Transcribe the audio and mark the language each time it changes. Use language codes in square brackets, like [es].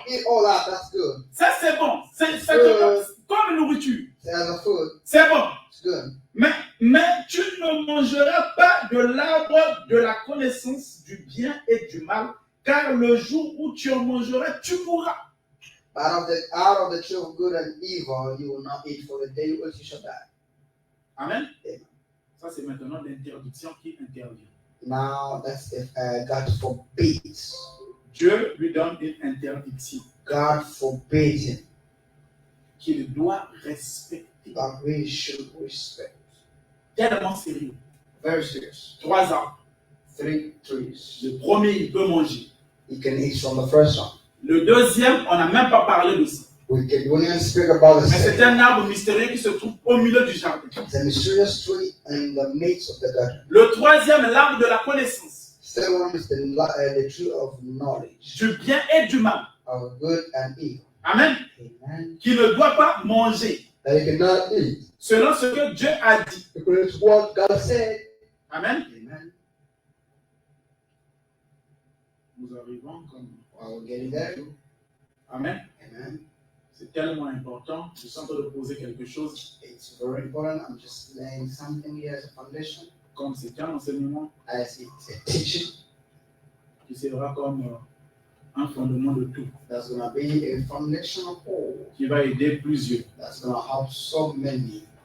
[en] Eat all that. That's good. [fr] Ça c'est bon. C'est comme nourriture. [en] As a food, [fr] C'est bon. [en] it's good. [fr] Mais tu ne mangeras pas de l'arbre de la connaissance du bien et du mal, car le jour où tu en mangeras, tu mourras. [en] But out of the tree of good and evil, you will not eat, for the day which you shall die. [fr] Amen. [en] Amen. [fr] Ça c'est maintenant l'interdiction qui intervient. [en] Now that's if God forbids. [fr] Dieu lui donne une interdiction [en] God forbids him. [fr] qu'il doit respecter. [en] That we should respect. [fr] Tellement sérieux. [en] Very serious. [fr] 3 arbres. [en] 3 trees. [fr] Le premier, il peut manger. [en] He can eat from the first one. [fr] Le deuxième, on n'a même pas parlé de ça. [en] We won't even speak about the [fr] Mais c'est [en] second. [fr] un arbre mystérieux qui se trouve au milieu du jardin. [en] It's a mysterious tree in the midst of the garden. [fr] Le troisième, l'arbre de la connaissance. [en] The third one is the tree of knowledge, [fr] Du bien et du mal. [en] of good and evil. [fr] Amen. [en] Amen. [fr] Qui ne doit pas manger. [en] That you cannot eat. [fr] Selon ce que Dieu a dit. [en] Because it's what God said. [fr] Amen. [en] Amen. [fr] Nous arrivons comme. [en] While we're getting there. [fr] Amen. [en] Amen. [fr] C'est tellement important. Je suis en train de poser quelque chose. [en] It's very important. I'm just laying something here as a foundation. [fr] Comme c'est un enseignement [en] As it's a teaching. [fr] qui sera comme un fondement de tout. [en] That's going to be a foundation of all. [fr] Qui va aider plusieurs. [en] That's going to help so many.